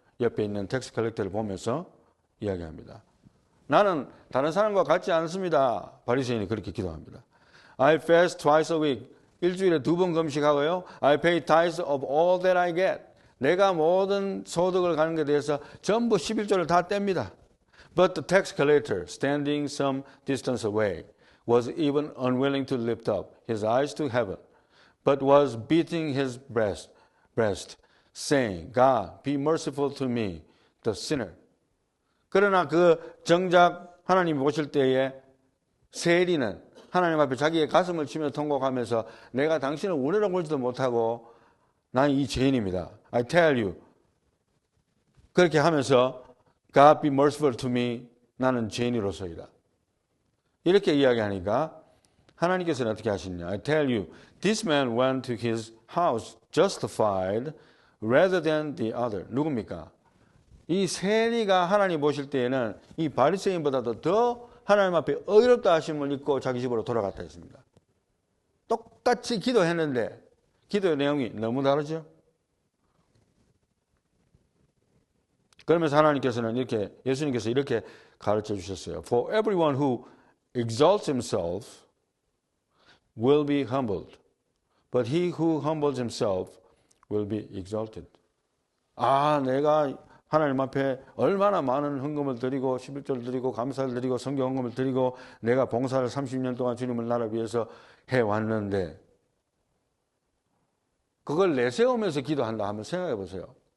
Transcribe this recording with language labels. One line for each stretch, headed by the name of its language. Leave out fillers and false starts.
Korean: 옆에 있는 텍스 컬렉터를 보면서 이야기합니다. 나는 다른 사람과 같지 않습니다. 바리새인이 그렇게 기도합니다.
English: I fast twice a week.
Korean: 일주일에 2번 금식하고요.
English: I pay tithes of all that I get.
Korean: 내가 모든 소득을 가는 것에 대해서 전부 11조를 다 뗍니다.
English: But the tax collector, standing some distance away, was even unwilling to lift up his eyes to heaven, but was beating his breast, saying, God, be merciful to me, the sinner.
Korean: 그러나 그 정작 하나님이 보실 때에 세리는 하나님 앞에 자기의 가슴을 치며 통곡하면서 내가 당신을 우러러 보지도 못하고 난 이 죄인입니다.
English: I tell you.
Korean: 그렇게 하면서
English: God be merciful to me.
Korean: 나는 죄인으로서이다. 이렇게 이야기하니까 하나님께서는 어떻게 하시느냐.
English: I tell you, this man went to his house justified rather than the other.
Korean: 누굽니까? 이 세리가 하나님 보실 때에는 이 바리새인보다도 더 하나님 앞에 의롭다 하심을 입고 자기 집으로 돌아갔다 했습니다. 똑같이 기도했는데 기도의 내용이 너무 다르죠. 그러면서 하나님께서는 이렇게 예수님께서 이렇게 가르쳐 주셨어요.
English: For everyone who exalts himself will be humbled, but he who humbles himself will be exalted.
Korean: 아, 내가 하나님 앞에 얼마나 많은 헌금을 드리고 11조를 드리고 감사를 드리고 성경 헌금을 드리고 내가 봉사를 30년 동안 주님을 나라 위해서 해왔는데 그걸 내세우면서 기도한다 하면 생각해 보세요.